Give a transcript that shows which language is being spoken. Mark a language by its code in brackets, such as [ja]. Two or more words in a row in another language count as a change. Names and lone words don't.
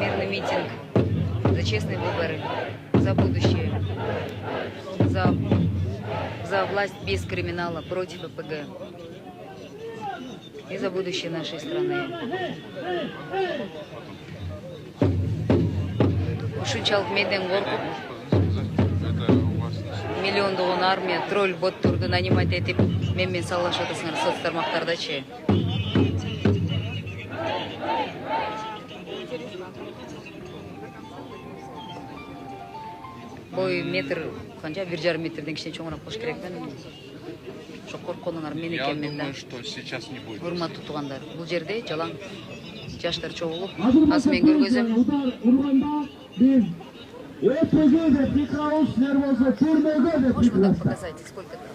[ru] митинг за честные выборы, за будущее, за власть без криминала, против ЭПГ и за будущее нашей страны. [ky] Ушунчалык менден коркуп, миллиондогон армия, тролль боттурду нанимать этип менен саллашып атасыңар соц тармактардачы. Бой метр, канча 1,5 метрден кичине чоңураак болуш керек мен. Ошо коркконуңар мен экенмин да. [ru] Я думаю, что сейчас не будет. [ky] Урматтуу туугандар, бул жерде жалаң жаштар чогулуп, азыр мен көргөзөм. [ru] Можешь показать, сколько там?